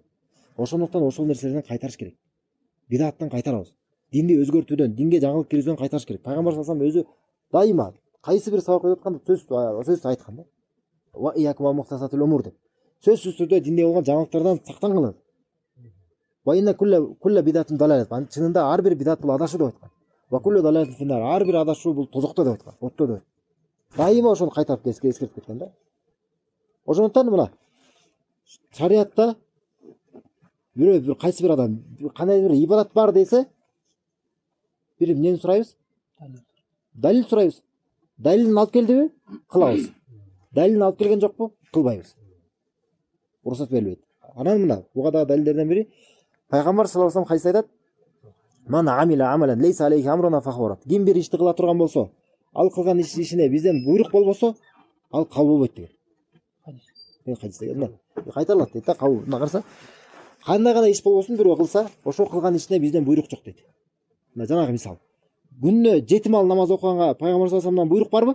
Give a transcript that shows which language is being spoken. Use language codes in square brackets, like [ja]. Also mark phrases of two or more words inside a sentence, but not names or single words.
[ky] Ошондуктан ошол нерселерден кайтарыш керек. Бидаттан кайтарабыз. Динди өзгөртүүдөн, динге жаңылык киргизүүдөн кайтарыш керек. Пайгамбар [ar] صلى الله عليه وسلم [ky] өзү дайыма кайсы бир сабак өтүп атканда сөз айткан да. [ar] وإياكم ومحدثات الأمور [ky] деп. Сөзсүз түрдө динде болгон жаңылыктардан сактангыла. [ar] وإن كل بدعة ضلالة. [ky] Чынында ар бир бидат бул адашуу деп айткан. [ar] وكل ضلالة في النار. [ky] Ар бир адашуу бул тозокто деп айткан. Отто деп. Дайыма ошону кайтарып эскертип кеткен да. Ошондуктан мына шариатта бир кайсы бир адам кандай бир ибадат бар десе, бир эмнени сурайбыз? Далил сурайбыз. Далилин алып келдиби? Кылабыз. Далилин алып келген жокпу? Кылбайбыз. Уруксат берилбейт. Анан мына буга дагы далилдерден бири Пайгамбар [ar] صلى الله عليه وسلم [ky] кайсы айтат? [ar] من عمل عملا ليس عليه أمرنا فهو رد. [ky] Ким бир ишти кыла турган болсо, ал кылган ишине бизден буйрук болбосо, ал кабыл болбойт деген. Хадис деген. Кайталат дейт да, кабыл. Мына караса, кандай гана иш болбосун бирөө кылса, ошо кылган ишине бизден буйрук жок дейт. Мына жанагы мисал. Күнүнө 7 мал намаз окуганга Пайгамбар [ar] صلى الله عليه وسلم [ky] буйрук барбы?